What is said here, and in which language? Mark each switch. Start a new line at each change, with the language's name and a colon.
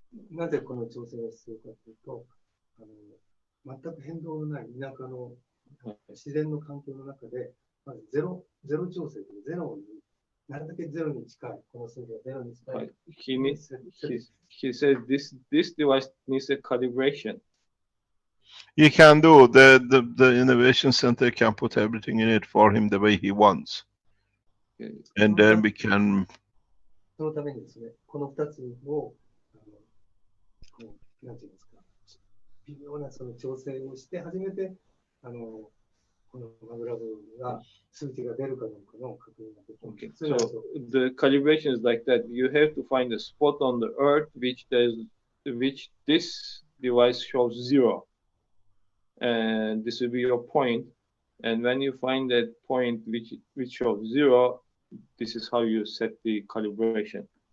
Japanese: なぜこの調整が必要かというと、全く変動のない田舎の自然の環境の中で、まずゼロ調整でゼロに、なるだけゼロに近い、この数字がゼロに近い。
English: He said this device needs a calibration. You can do, the Innovation Center can put everything in it for him the way he wants. Okay. And then we can,
Japanese: そのためにですね、この2つを、なんていうんですか、微妙なその調整をして初めて、このマグラブが数値が出るかどうかの確認ができる。
English: Okay, so the calibration is like that. You have to find a spot on the Earth which this device shows 0, and this will be your point. And when you find that point which shows 0, this is how you set the calibration.